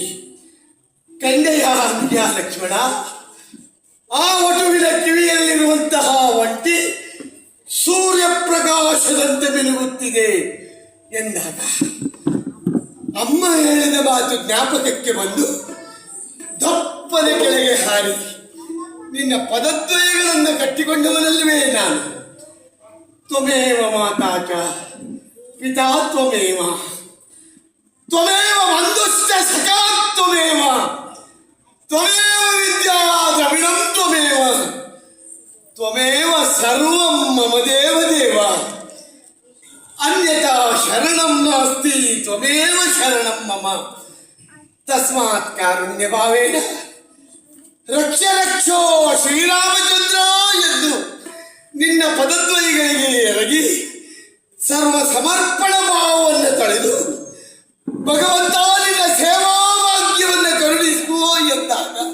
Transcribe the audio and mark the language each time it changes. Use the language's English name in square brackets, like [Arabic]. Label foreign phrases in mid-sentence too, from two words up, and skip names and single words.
[Kannada] ಕಂಡೆಯ ಅನುಜ ಲಕ್ಷ್ಮಣ, ಆ ಒಟುವಿನ ಕಿವಿಯಲ್ಲಿರುವಂತಹ ಒಂಟಿ ಸೂರ್ಯ ಪ್ರಕಾಶದಂತೆ ಬೆಳಗುತ್ತಿದೆ ಎಂದಾಗ ಅಮ್ಮ ಹೇಳಿದ ಮಾತು ಜ್ಞಾಪಕಕ್ಕೆ ಬಂದು ದಪ್ಪನೆ ಕೆಳಗೆ ಹಾರಿ ನಿನ್ನ ಪದದ್ವಯಗಳನ್ನು ಕಟ್ಟಿಕೊಂಡವನಲ್ಲವೇ ನಾನು. [Sanskrit] ತ್ವಮೇವ ಮಾತಾ ಚ ಪಿತಾ ತ್ವಮೇವ, ತ್ವಮೇವ ಬಂಧುಶ್ಚ ಸಖಾ ತ್ವಮೇವ, ತ್ವಮೇವ ವಿದ್ಯಾ ದ್ರವಿಣಂ ತ್ವಮೇವ, ತ್ವಮೇವ ಸರ್ವಂ ಮಮ ದೇವ ದೇವ, ಅನ್ಯಥಾ ಶರಣಂ ನಾಸ್ತಿ ತ್ವಮೇವ ಶರಣಂ ಮಮ. ತಸ್ಮಾತ್ ಕಾರುಣ್ಯ ಭಾವೇನ ರಕ್ಷ ರಕ್ಷೋ ಶ್ರೀರಾಮಚಂದ್ರ [Kannada] ಎಂದು ನಿನ್ನ ಪದದ್ವಯಗಳಿಗೆ ಎರಗಿ ಸರ್ವ ಸಮರ್ಪಣ ಭಾವವನ್ನು ತಳೆದು ಭಗವಂತ ನಿನ್ನ ಸೇವಾ ಭಾಗ್ಯವನ್ನು ಕರುಣಿಸುವ ಎಂದಾಗ